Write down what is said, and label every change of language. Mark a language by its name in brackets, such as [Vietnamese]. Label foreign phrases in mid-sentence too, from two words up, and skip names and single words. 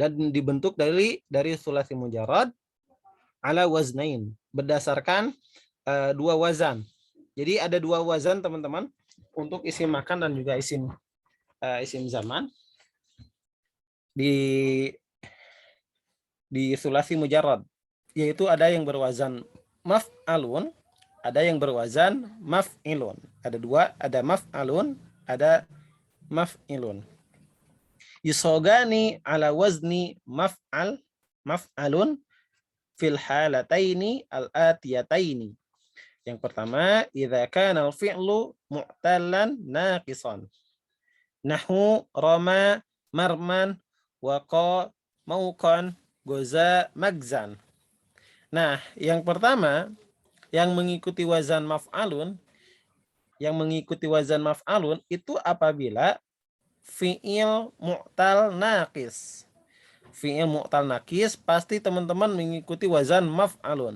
[Indonesian] dan dibentuk dari [Arabic] ثلاثي مجرد على وزنين, [Indonesian] berdasarkan dua wazan. Jadi ada dua wazan teman-teman untuk [Arabic] اسم مكان [Indonesian] dan juga [Arabic] اسم زمان [Indonesian] di [Arabic] ثلاثي مجرد, [Indonesian] yaitu ada yang berwazan maf'alun, ada yang berwazan maf'ilun. Ada dua, ada maf'alun, ada maf'ilun. [Arabic] يصاغان على وزن مفعل في الحالتين الآتيتين. [Indonesian] Yang pertama, [Arabic] إذا كان الفعل معتلا ناقصا. نحو رمى مرمى وقى موقى غزا مغزى. [Indonesian] Nah, yang pertama yang mengikuti wazan maf'alun, itu apabila [Arabic] فعل معتل ناقص. فعل معتل ناقص [Indonesian] pasti teman-teman mengikuti wazan maf'alun.